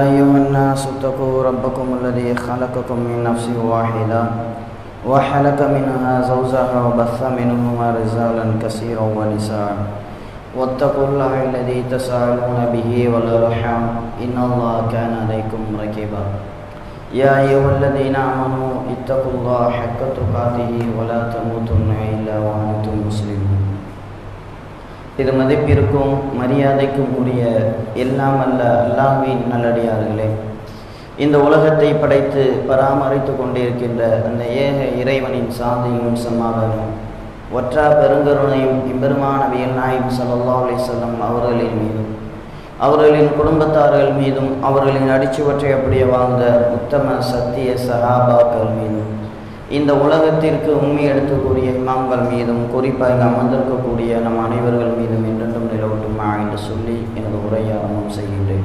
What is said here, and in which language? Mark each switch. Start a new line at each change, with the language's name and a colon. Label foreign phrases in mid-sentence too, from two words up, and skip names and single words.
Arabic: أيها الناس اتقوا ربكم الذي خلقكم من نفس واحدة وخلق منها زوجها وبث منهما رجالا كثيرا ونساء واتقوا الله الذي تساءلون به والأرحام إن الله كان عليكم رقيبا يا أيها الذين آمنوا اتقوا الله حق تقاته ولا تموتن إلا وأنتم مسلمون.
Tamil: இது மதிப்பிற்கும் மரியாதைக்கும் உரிய எல்லாம் அல்ல அல்லாஹ்வின் நல்லடியார்களே, இந்த உலகத்தை படைத்து பராமரித்து கொண்டிருக்கின்ற அந்த ஏக இறைவனின் சாந்தியும் சமாதானம் ஒற்றா பெருங்கருணையும் இம்பெருமான நபிகள் நாயகம்
Arabic: صلى الله عليه وسلم
Tamil: அவர்களின் மீதும் அவர்களின் குடும்பத்தார்கள் மீதும் அவர்களின் அடிச்சுவற்றை அப்படியே வாழ்ந்த உத்தம சத்திய சஹாபாக்கள் மீதும் இந்த உலகத்திற்கு உண்மை எடுத்துக்கூடிய இமாம்கள் மீதும் குறிப்பாக அமர்ந்திருக்கக்கூடிய நம் அனைவர்கள் மீதும் என்றென்றும் நிலவட்டுமா என்று சொல்லி எனது உரையை ஆரம்பம் செய்கின்றேன்.